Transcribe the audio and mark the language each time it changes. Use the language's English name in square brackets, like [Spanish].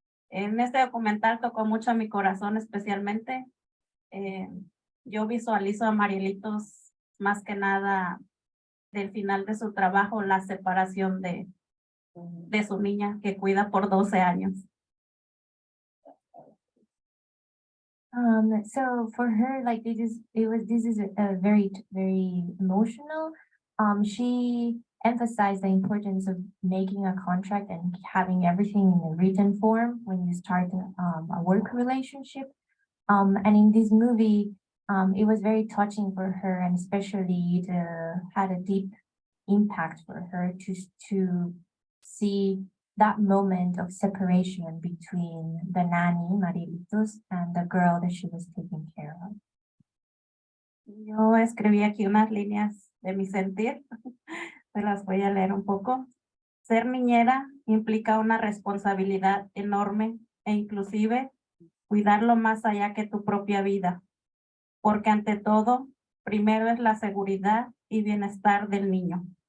[Spanish] En este documental tocó mucho a mi corazón, especialmente. Yo visualizo a Marielitos más que nada del final de su trabajo, la separación de su niña que cuida por 12 años. [English] So for her, like this is a very emotional. She emphasized the importance of making a contract and having everything in a written form when you start a work relationship. And in this movie, it was very touching for her, and especially it had a deep impact for her to see that moment of separation between the nanny, Marielitos, and the girl that she was taking care of. [Spanish] Yo escribí aquí unas líneas de mi sentir, se las voy a leer un poco. Ser niñera implica una responsabilidad enorme e inclusive cuidarlo más allá que tu propia vida, porque ante todo, primero es la seguridad y bienestar del niño.